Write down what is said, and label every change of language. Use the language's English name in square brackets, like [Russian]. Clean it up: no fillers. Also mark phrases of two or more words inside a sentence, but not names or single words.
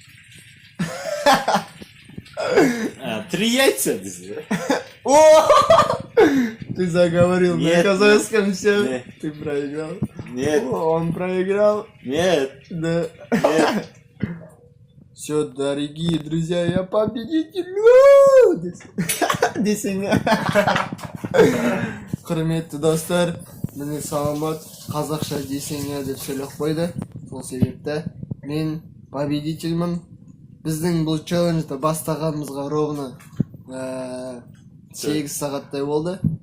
[Russian] 3 яйца. О! Ты заговорил на Нет, казахском все. нет. Ты проиграл. Нет, О, он проиграл. нет, Да. нет. Все, дорогие друзья, я победитель. [Kazakh] Десең. Құрметті достар, міне саламат қазақша десең деп сөйлеп қойды. Сол себепті мен победительмін. Біздің бұл челленджді бастағанымызға ровно 8 сағаттай болды.